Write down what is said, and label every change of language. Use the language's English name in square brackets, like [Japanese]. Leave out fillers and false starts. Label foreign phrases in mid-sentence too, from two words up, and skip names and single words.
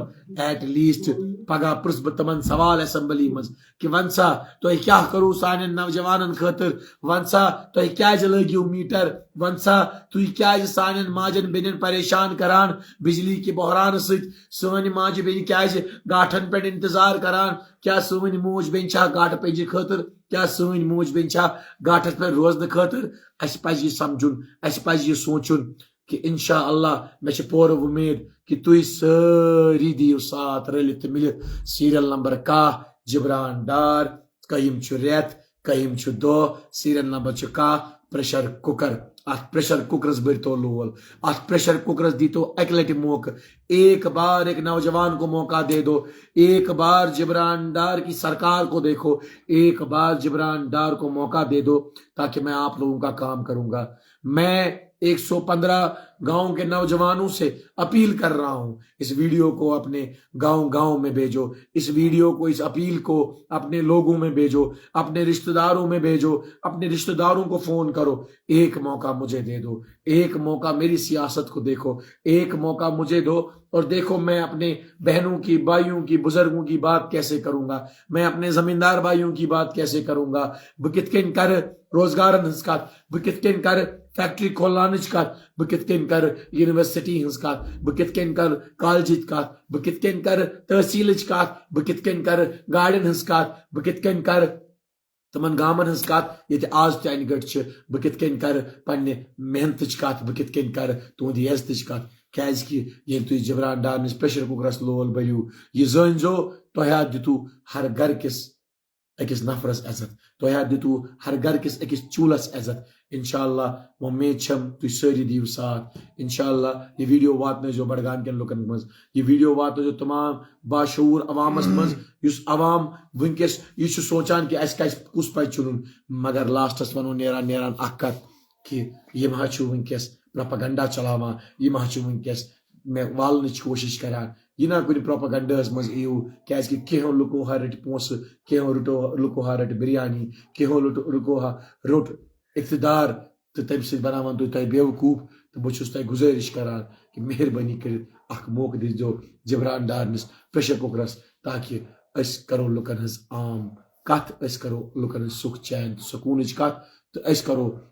[English] at least [Kashmiri] پگاہ پرٛژھ بہٕ تِمن سوال اسمبلی منٛز کہ ون سا تُہۍ کیٛاہ کوٚروٕ سانٮ۪ن نوجوانن خٲطرٕ، ون سا تُہۍ کیٛازِ لٲگِو میٖٹر، ون سا تُہۍ کیٛازِ سانٮ۪ن ماجن بیٚنٮ۪ن پریشان کران بجلی کہ بحران سۭتۍ، سٲنۍ ماجہِ بیٚنہِ کیٛازِ گاٹھن پٮ۪ٹھ انتظار کران، کیٛاہ سٲنۍ موج بیٚنہِ چھا گاٹہٕ پنجہِ خٲطرٕ، کیٛاہ سٲنۍ موج بیٚنہِ چھا گاٹھس پٮ۪ٹھ روزنہٕ خٲطرٕ۔ اسہِ پزِ یہِ سمجھُن، اسہِ پزِ یہِ سونٛچُن کہ انشاءاللہ میں چھ پور امید کہ تُہۍ سٲری دِیِو ساتھ رٔلِتھ تہٕ مِلِتھ [English] serial number [Kashmiri] 10 جبران ڈار قیم چھُ رٮ۪تھ قیم چھُ دۄہ [English] serial number [Kashmiri] چھُ 10 [English] pressure cooker [Kashmiri] ات پریشر کُکرس بٔرتو لول ات پریشر کُکرس دیتو اکہِ لٹہِ موقع [Urdu] ایک بار ایک نوجوان کو موقع دے دو ایک بار جبران ڈار کی سرکار کو دیکھو ایک بار جبران ڈار کو موقع دے دو تاکہ میں آپ لوگوں کا کام کروں گا میں 115 گاؤں کے نوجوانوں سے اپیل کر رہا ہوں اس ویڈیو کو اپنے گاؤں میں بھیجو اس ویڈیو کو اس اپیل کو اپنے لوگوں میں بھیجو اپنے رشتہ داروں میں بھیجو اپنے رشتہ داروں کو فون کرو ایک موقع مجھے دے دو ایک موقع میری سیاست کو دیکھو ایک موقع مجھے دو اور دیکھو میں اپنے بہنوں کی بھائیوں کی بزرگوں کی بات کیسے کروں گا میں اپنے زمیندار بھائیوں کی بات کیسے کروں گا [Kashmiri] بہ کتھ کن کر [Urdu] روزگارن ہنز کت بہ کتھ کن کر فیکٹری کھولنانچ کت بہ کتھ کن کر یونیورسٹی ہنز کت بہ کتھ کن کر کالجچ کت بہ کتھ کن کر تحصیلچ کت بہ کتھ کن کر گاڑین ہنز کت بہ کتھ کن کر [Kashmiri] تمن گامن ہنز کت یہ آز تہ انہ گٹ چھ بہ کتھ کن کر پنہ محنتچ کت بہ کتھ کن کر تہند عزتچ کت کیاز کہ ییٚلہِ تُہۍ جبران ڈار نِس پریشر کُکرس لول بٔرِو یہ زٲنۍزیو تۄہہِ دِتو ہر گھر کس أکِس نفرس عزت تۄہہِ دِتو ہر گھر کس أکِس چوٗلس عزت انشاءاللہ وۄمید چھم تُہۍ سٲری دِیِو ساتھ انشاءاللہ یہ ویڈیو واتنٲیزیو بڈگام کٮ۪ن لُکن منٛز یہ ویڈیو واتنٲیزیو تمام باشعوٗر عوامس منٛز یُس عوام وٕنکٮ۪س یہِ چھُ سونٛچان کہ اسہِ کُس پزِ چُنُن مگر لاسٹس ونو نیران اکھ کتھ کہ یِم حظ چھُ وٕنکٮ۪س پروپیگنڈا چلاوان یِم حظ چھِ وٕنکٮ۪س مےٚ والنٕچ کوٗشش کران یہِ نا کُنہِ پروپیگنڈاہس منٛز یِیو کیازِ کہ کینٛہو لُکو ہا رٔٹۍ پونٛسہٕ کینٛہو لُکو ہا رٔٹۍ بریانی کینٛہو لُکو ہا روٚٹ اقتدار تہٕ تمہِ سۭتۍ بناوان تۄہہِ بیوقوٗف تہٕ بہٕ چھُس تۄہہِ گُزٲرِش کران کہ مہربٲنی کٔرِتھ اکھ موقعہٕ دِیٖزیو جبران ڈارنس پریشر کُکرس تاکہ أسۍ کرو لُکن ہٕنٛز عام کتھ أسۍ کرو لُکن ہٕنٛز سُکھ چین تہٕ سکوٗنٕچ کتھ تہٕ أسۍ کرو